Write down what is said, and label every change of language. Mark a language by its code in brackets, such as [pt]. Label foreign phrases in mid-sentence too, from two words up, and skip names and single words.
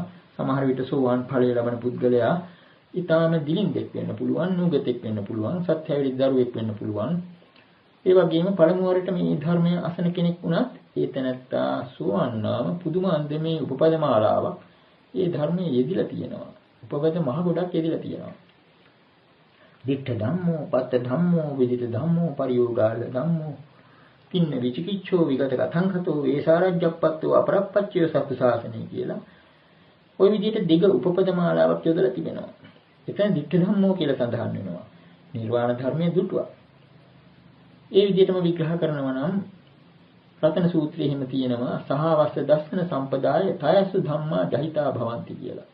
[si] සමහර විට සෝවාන් ඵලය ලබන පුද්ගලයා ඊටාම දිලින්දෙක් වෙන්න පුළුවන්, නුගතෙක් වෙන්න පුළුවන්, සත්‍යවිරි දරුවෙක් වෙන්න පුළුවන්. ඒ වගේම පළමු වරට මේ ධර්මය අසන කෙනෙක් වුණත් ඒ තැනත්තා සෝවාන් නාම පුදුම අන්දමේ උපපදමාලාවක් ඒ ධර්මයේ යෙදිලා තියෙනවා. උපපද මහ ගොඩක් යෙදිලා තියෙනවා. [pi] දිට්ඨ ධම්මෝ, පත්ත ධම්මෝ, විදිත ධම්මෝ, පරියෝගාල ධම්මෝ, තින්න විචිකිච්ඡෝ විගත කතංකතෝ වේසාරජ්ජප්පත්තෝ අපරප්පච්චය සත්තු ශාසනය [si] කියලා ওই විදිහට දිග උපපදමාලාවක් යොදලා තිබෙනවා. එතන [pi] දිට්ඨ ධම්මෝ [si] කියලා සඳහන් වෙනවා. නිර්වාණ ධර්මයේ දුටුවා. ඒ විදිහටම විග්‍රහ කරනවා නම් රතන සූත්‍රයේ හිම තියෙනවා [pi] සහවස්ස දස්සන සම්පදාය තයසු ධම්මා ජහිතා භවಂತಿ [si] කියලා.